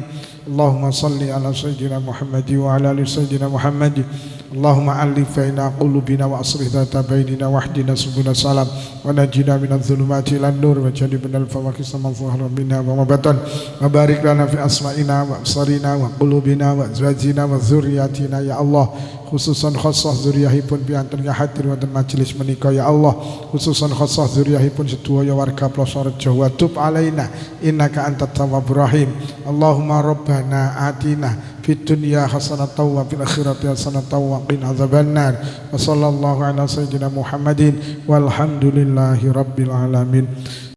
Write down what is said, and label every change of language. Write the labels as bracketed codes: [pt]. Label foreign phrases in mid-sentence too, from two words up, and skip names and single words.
[ar] اللهم صل على سيدنا محمد وعلى آل سيدنا محمد. اللهم ألف بين قلوبنا وأصلح ذات بيننا واهدنا سبل السلام ونجنا من الظلمات إلى النور وجنبنا الفواحش ما ظهر منها وما بطن وبارك لنا في أسماعنا وأبصارنا وقلوبنا وأزواجنا وذرياتنا يا الله. خصوصا خاصة [jv] zuriyahipun pianten hadir wonten majelis menika [ar] يا الله. خصوصا خاصة [jv] zuriyahipun sedaya warga Ploso Rejo [ar] وتب علينا إنك أنت التواب الرحيم. اللهم ربنا آتنا في الدنيا حسنة وفي الآخرة حسنة وقنا عذاب النار. وصلى الله على سيدنا محمد والحمد لله رب العالمين.